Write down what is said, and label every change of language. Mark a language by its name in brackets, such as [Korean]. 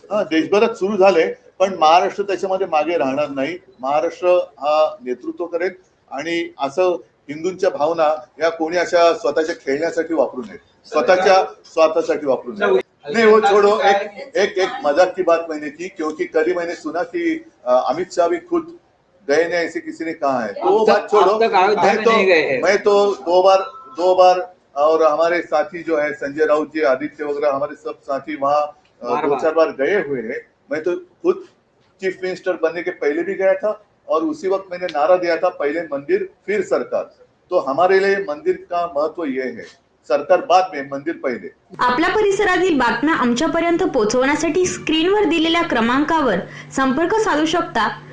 [Marathi] देशभरात सुरू झाले, पण महाराष्ट्र त्याच्यामध्ये मागे राहणार नाही. महाराष्ट्र हा नेतृत्व करेल आणि असं हिंदूंच्या भावना या कोणी अशा स्वतःच्या खेळण्यासाठी वापरू नये, स्वतःसाठी वापरू नये. [Hindi] नहीं वो छोड़ो, एक मजाक की बात मैंने की, क्योंकि कल ही मैंने सुना कि अमित शाह भी खुद गए ने, ऐसे किसी ने कहा है, तो वो बात छोड़ो. मैं तो दो बार और हमारे साथी जो है संजय राउत जी, आदित्य वगैरह, हमारे सब साथी वहाँ 2-4 बार गए हुए हैं. मैं तो खुद चीफ मिनिस्टर बनने के पहले भी गया था और उसी वक्त मैंने नारा दिया था, पहले मंदिर फिर सरकार. तो हमारे लिए मंदिर का महत्व ये है, सरकार बाद में, मंदिर पहिले. [Marathi] आपल्या परिसरातील बातम्या आमच्यापर्यंत पोहोचवण्यासाठी स्क्रीनवर दिलेल्या क्रमांकावर संपर्क साधू शकता.